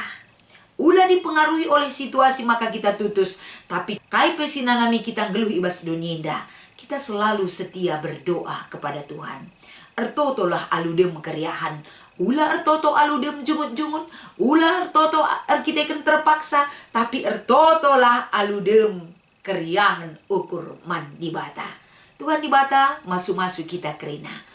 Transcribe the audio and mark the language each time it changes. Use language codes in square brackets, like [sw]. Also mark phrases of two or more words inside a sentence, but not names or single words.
[id] Ulah dipengaruhi oleh situasi maka kita tutus. [btx] Tapi kai pesinanami kita ngeluh ibas donyenda. [id] Kita selalu setia berdoa kepada Tuhan. [btx] Ertotolah aludem keriahan. Ulah ertoto aludem jungut-jungut. Ulah ertoto arkiteken terpaksa. Tapi ertotolah aludem keriahan ukur mandi bata. Tuhan di bata masu-masu kita kerina.